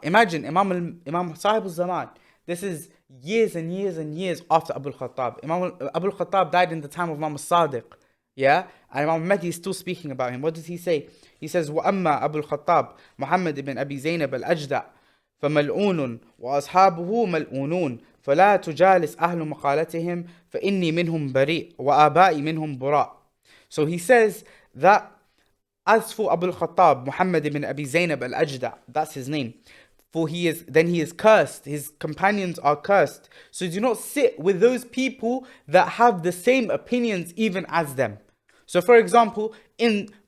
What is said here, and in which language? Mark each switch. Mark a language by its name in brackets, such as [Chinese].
[English] Imagine Imam Sahib al-Zaman. This is years and years and years after Abu al-Khattab. Abu al-Khattab died in the time of Imam al-Sadiq. Yeah, and Imam Mahdi is still speaking about him. What does he say? He says, [Arabic] وَأَمَّا أَبُو الْخَطَّابِ مُحَمَّدِ بن أبي زينب الأجدع فملعون وأصحابه ملعونون فلا تجالس أهل مقالتهم فإني منهم بريء وآبائي منهم براء. [English] So he says that as for Abu al-Khattab, Muhammad ibn Abi Zaynab al-Ajda, that's his name, for he is cursed, his companions are cursed. So do not sit with those people that have the same opinions even as them. So for example, in